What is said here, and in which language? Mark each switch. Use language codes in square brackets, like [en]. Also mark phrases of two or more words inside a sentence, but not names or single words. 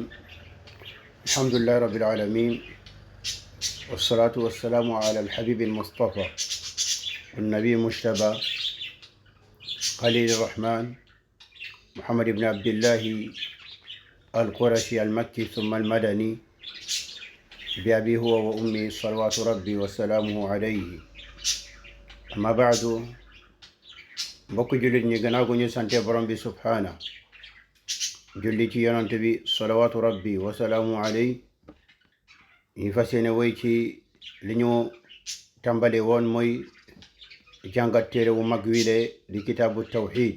[ar] الحمد لله رب العالمين، والصلاة والسلام على الحبيب المصطفى والنبي المجتبى خليل الرحمن محمد بن عبد الله القرشي المكي ثم المدني بأبي هو وأمي صلوات ربي وسلامه عليه. أما بعد، [wo] mbokk jullit ñi gannaaw gu ñu sante borom bi subhaana julli ci yonante bi [ar] صلوات ربي وسلام عليه, [wo] ñu fas yéene woy ci li ñu tàmbale woon mooy jàngat téere wu mag wile di [ar] كتاب التوحيد.